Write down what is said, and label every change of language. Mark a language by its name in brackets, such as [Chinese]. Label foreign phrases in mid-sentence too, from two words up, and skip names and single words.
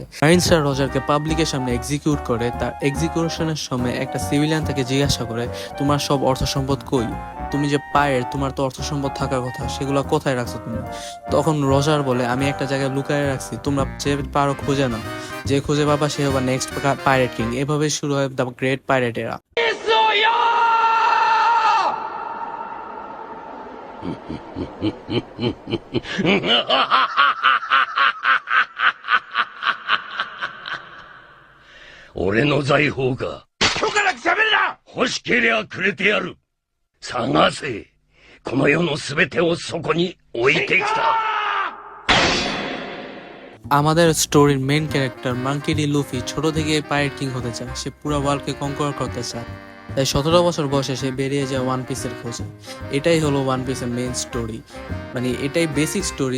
[Bangla] মারিনসরা রজারকে পাবলিকের সামনে এক্সিকিউট করে। তার এক্সিকিউশনের সময় একটা সিভিলিয়ান তাকে জিজ্ঞাসা করে, তোমার সব অর্থ সম্পদ কই? তুমি যে পাইরেট, তোমার তো অর্থ সম্পদ থাকার কথা, সেগুলো কোথায় রাখছো তুমি? তখন রজার বলে, আমি একটা জায়গায় লুকায় রাখছি, তোমরা যে পারো খুঁজে নাও, যে খুঁজে পাবা সে হবে [English] next pirate king. [Bangla] এভাবে শুরু হয় [English] the great pirate era. [Japanese] 俺の財宝か。今日から喋るな。欲しけりゃくれてやる。探せ。この世のすべてをそこに置いてきた。 [Bangla] আমাদের স্টোরির [English] main character [Bangla] মাঙ্কি ডি লুফি ছোট থেকে [English] pirate king [Bangla] হতে চায়। সে পুরো [English] worldকে conquer [Bangla] করতে চায়। তাই 17 বছর বয়সে সে বেরিয়ে যায় ওয়ান পিসের খোঁজে। এটাই হলো ওয়ান পিসের [English] main story, [Bangla] মানে এটাই [English] basic story.